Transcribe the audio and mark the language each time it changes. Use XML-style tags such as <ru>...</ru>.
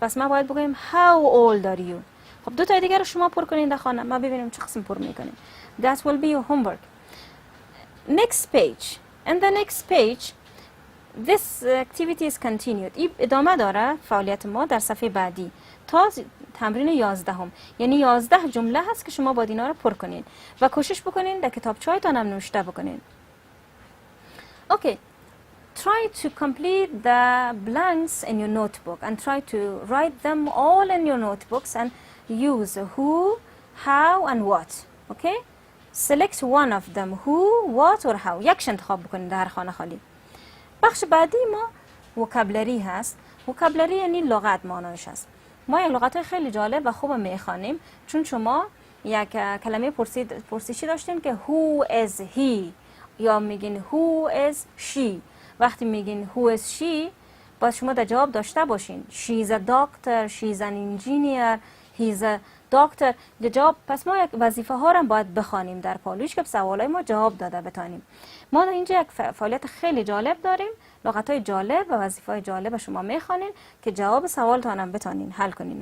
<fa>پس ما باید بگویم</fa> <en>how old are you.</en> <fa>خب 2 تا دیگه رو شما پر کنین در خانه. ما ببینیم چه قسم پر میکنیم.</fa> <en>That will be your homework. Next page. In the next page this activity is continued.</en> <fa>این ادامه داره فعالیت ما در صفحه بعدی تا تمرین 11 یعنی 11 جمله هست که شما باید اینا رو پر کنین و کوشش بکنین در کتابچه‌هایتان هم نوشته بکنین.</fa> <en>Okay. Try to complete the blanks in your notebook and try to write them all in your notebooks and use who, how and what. Okay? Select one of them, who, what or how.</en> <fa>یکش انتخاب بکنید در خانه خالی. بخش بعدی ما وکابلری هست. وکابلری یعنی لغت معنایش هست. ما یک لغت خیلی جالب و خوب میخوانیم چون شما یک کلمه پرسشی داشتیم که</fa> <en>who is he</en> <fa>یا میگین</fa> <en>who is she.</en> <fa>وقتی میگین</fa> <en>who is she</en> <fa>باید شما در جواب داشته باشین</fa> <en>she's a doctor, she's an engineer, he's a doctor.</en> <fa>جواب پس ما یک وظیفه ها را باید بخوانیم در پالوش که سوالای ما جواب داده بتانیم. ما اینجا یک فعالیت خیلی جالب داریم، لغت های جالب و وظیفه های جالب شما میخوانین که جواب سوالتان هم بتانین حل کنین.</fa>